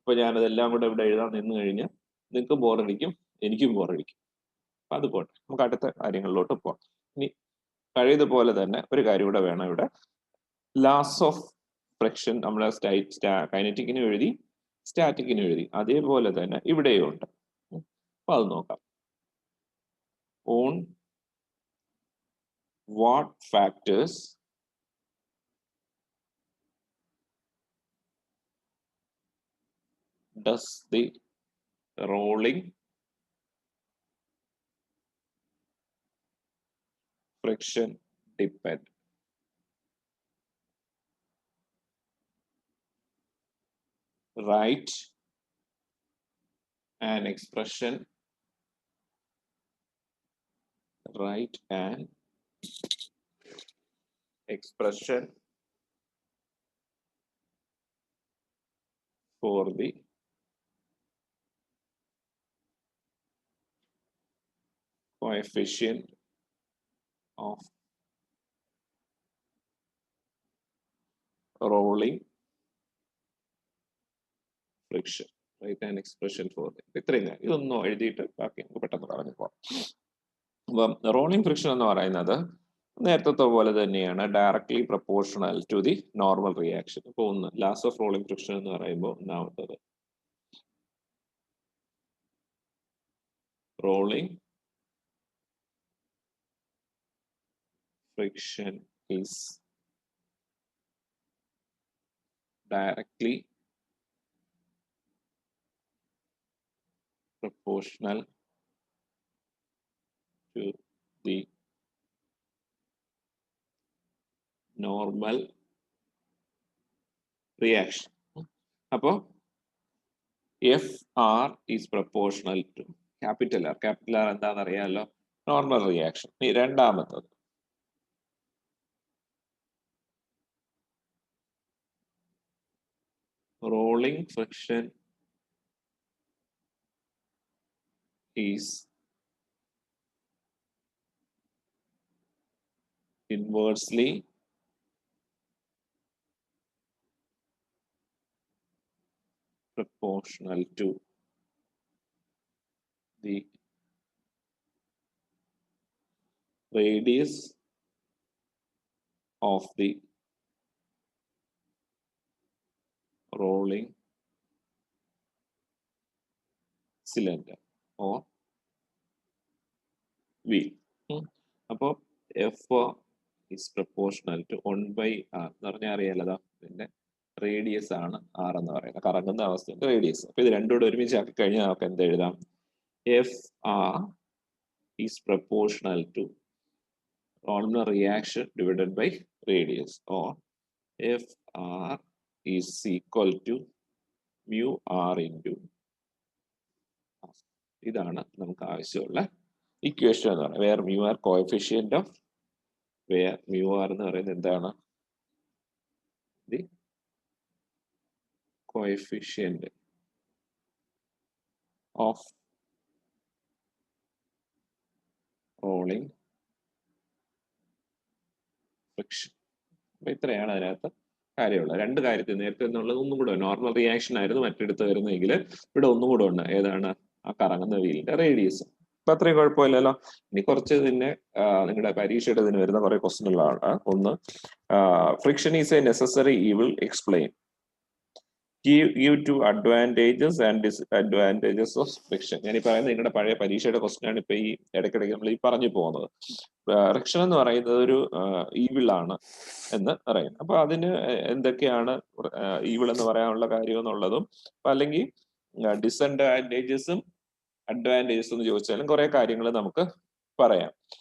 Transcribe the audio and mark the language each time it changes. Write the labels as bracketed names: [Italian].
[Malayalam] ഇപ്പൊ ഞാനതെല്ലാം കൂടെ ഇവിടെ എഴുതാൻ നിന്ന് കഴിഞ്ഞാൽ നിങ്ങൾക്കും ബോറടിക്കും, എനിക്കും ബോറടിക്കും. അപ്പൊ അത് പോട്ടെ, നമുക്ക് അടുത്ത കാര്യങ്ങളിലോട്ട് പോവാം. ഇനി പഴയതുപോലെ തന്നെ ഒരു കാര്യം കൂടെ വേണം ഇവിടെ. ലാസ് ഓഫ് ഫ്രിക്ഷൻ നമ്മൾ കൈനറ്റിക്കിനും എഴുതി, സ്റ്റാറ്റിക്കിനും എഴുതി, അതേപോലെ തന്നെ ഇവിടെയും ഉണ്ട്. അപ്പൊ അത് നോക്കാം. [English] On what factors does the rolling friction depend? Write an expression. Write an expression for the coefficient of rolling friction. Write an expression for it. [Malayalam] ഇത്രയും ഇതൊന്നും എഴുതിയിട്ട് ബാക്കി നമുക്ക് പെട്ടെന്ന് പറഞ്ഞു പോകാം. അപ്പം റോളിംഗ് ഫ്രിക്ഷൻ എന്ന് പറയുന്നത് നേരത്തെ പോലെ തന്നെയാണ്, [English] Directly proportional to the normal reaction. [Malayalam] ഇപ്പൊ ഒന്ന് ലാസ് ഓഫ് റോളിംഗ് ഫ്രിക്ഷൻ എന്ന് പറയുമ്പോൾ ഒന്നാമത്തത് [English] rolling friction is directly proportional to the normal reaction. അപ്പോൾ FR is proportional to capital R. [Malayalam] Capital R എന്താണെന്ന് അറിയാമല്ലോ, നോർമൽ റിയാക്ഷൻ. [English] രണ്ടാമത്തത് rolling friction is inversely proportional to the radius of the rolling cylinder or wheel. [Malayalam] അപ്പോൾ [English] F is proportional to 1/r [Malayalam] എന്ന് പറഞ്ഞാൽ അറിയാലോ, ഇതിന്റെ radius ആണ് R എന്ന് പറയുന്നത്, കറങ്ങുന്ന അവസ്ഥയുടെ റേഡിയസ്. അപ്പൊ ഇത് രണ്ടുകൂടെ ഒരുമിച്ച് ആക്കി കഴിഞ്ഞാൽ നമുക്ക് എന്ത് എഴുതാം? [English] FR is proportional to normal reaction divided by radius, or FR is equal to mu R into. [Malayalam] ഇതാണ് നമുക്ക് ആവശ്യമുള്ള ഇക്വേഷൻ എന്ന് പറയുന്നത്. Where mu R coefficient of, where mu R എന്ന് പറയുന്നത് എന്താണ്? [English] The coefficient of rolling friction. [Malayalam] അപ്പൊ ഇത്രയാണ് അതിനകത്ത് കാര്യമുള്ളത്. രണ്ട് കാര്യത്തിൽ നേരത്തെ എന്നുള്ളത് ഒന്നും കൂടെ നോർമൽ റിയാക്ഷൻ ആയിരുന്നു മറ്റെടുത്ത് വരുന്നതെങ്കിൽ ഇവിടെ ഒന്നും കൂടെ ഉണ്ട്. ഏതാണ്? ആ കറങ്ങുന്ന വീലിന്റെ റേഡിയസ്. അപ്പൊ അത്രയും കുഴപ്പമില്ലല്ലോ. ഇനി കുറച്ച് ഇതിന്റെ നിങ്ങളുടെ പരീക്ഷയുടെ ഇതിന് വരുന്ന കുറെ ക്വസ്റ്റ്യനുകളാണ്. [English] ഒന്ന്, friction is a necessary evil, explain. Give two advantages and disadvantages of friction. [Malayalam] ഞാൻ ഈ പറയുന്നത് നിങ്ങളുടെ പഴയ പരീക്ഷയുടെ ക്വസ്റ്റ്യൻ ആണ്. ഇപ്പൊ ഈ ഇടയ്ക്കിടയ്ക്ക് നമ്മൾ ഈ പറഞ്ഞു പോകുന്നത്. ഫ്രിക്ഷൻ എന്ന് പറയുന്നത് ഒരു ഈവിൾ ആണ് എന്ന് പറയുന്നത്. അപ്പൊ അതിന് എന്തൊക്കെയാണ് ഈവിൾ എന്ന് പറയാനുള്ള കാര്യം എന്നുള്ളതും, അല്ലെങ്കിൽ ഡിസഡ്വാൻറ്റേജസും അഡ്വാൻറ്റേജസും എന്ന് ചോദിച്ചാലും കുറെ കാര്യങ്ങൾ നമുക്ക് പറയാം.